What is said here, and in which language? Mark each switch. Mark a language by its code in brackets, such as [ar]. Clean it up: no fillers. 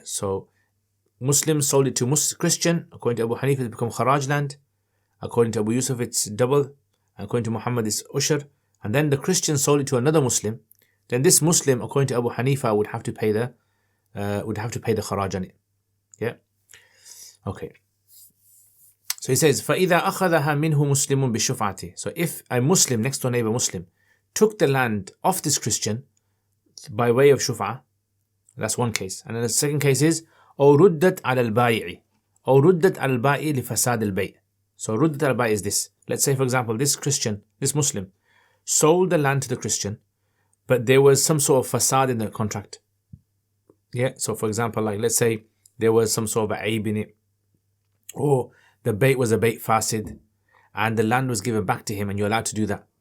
[en] So Muslim sold it to Christian. According to Abu Hanifa, it's become kharaj land. According to Abu Yusuf, it's double. According to Muhammad, it's ushr. And then the Christian sold it to another Muslim. Then this Muslim, according to Abu Hanifa, would have to pay the kharaj on it. Yeah. Okay. So he says, [ar] فَإِذَا أَخَذَهَا مِنْهُ مُسْلِمٌ بِالشُّفْعَةِ. [en] So if a Muslim, next door neighbor Muslim, took the land off this Christian by way of shuf'a, that's one case. And then the second case is, [ar] أو ردت على البائع أو ردت على البائع لفساد البيع. [en] So [ar] ردت على البائع [en] is this. Let's say, for example, this Christian, this Muslim, sold the land to the Christian, but there was some sort of fasad in the contract. Yeah. So for example, like let's say there was some sort of aib in it, or the bait was a bait fasid, and the land was given back to him, and you're allowed to do that.